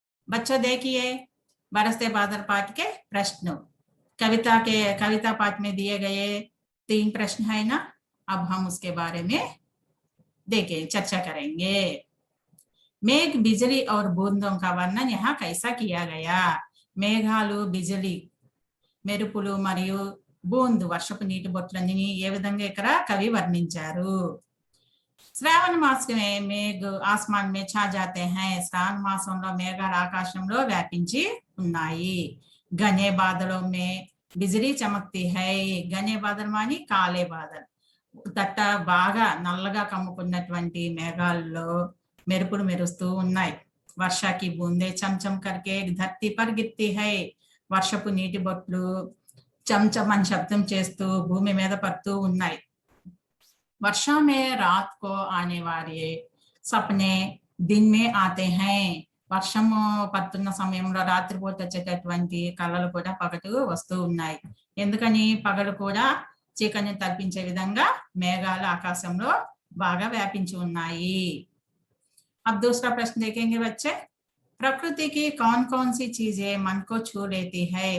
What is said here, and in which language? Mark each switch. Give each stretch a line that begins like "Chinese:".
Hindi: बच्चों देखिए बरसते बादल पाठ के प्रश्न कविता पाठ में दिए गए 3 प्रश्न है ना। अब हम उसके बारे में चर्चा करेंगे। मेघ, बिजली और बूंदों का वर्णन यहाँ कैसा किया गया?
Telugu: మేఘాలు, బిజలి, మెరుపులు మరియు బూందు వర్షపు నీటి బొట్లని ఏ విధంగా ఇక్కడ కవి వర్ణించారు?
Hindi: శ్రావణ మాసమే మేఘ ఆస్మాన్ మే ఛా జాతే హై,
Telugu: శ్రావణ మాసంలో మేఘాలు ఆకాశంలో వ్యాపించి ఉన్నాయి.
Hindi: घने बादलों में बिजली चमकती है. घने बादल मानी काले बादल,
Telugu: దట్ట బాగా నల్లగా కమ్ముకున్నటువంటి మేఘాల్లో మెరుపులు మెరుస్తూ ఉన్నాయి.
Hindi: वर्षा की बूंदे चमचम करके धरती पर गिरती है.
Telugu: వర్షపు నీటి బొట్లు चमचम అని శబ్దం చేస్తూ భూమి మీద పడుతూ ఉన్నాయి.
Hindi: वर्षा में रात को आने वाले सपने दिन में आते हैं.
Telugu: వర్షము పడుతున్న సమయంలో రాత్రిపూట వచ్చేటటువంటి కళలు కూడా పగలు వస్తూ ఉన్నాయి. ఎందుకని? పగలు కూడా చీకటిని తప్పించే విధంగా మేఘాలు ఆకాశంలో బాగా వ్యాపించి ఉన్నాయి.
Hindi: अब दूसरा प्रश्न देखेंगे बच्चे। प्रकृति की कौन कौन सी चीजें मन को छू लेती है?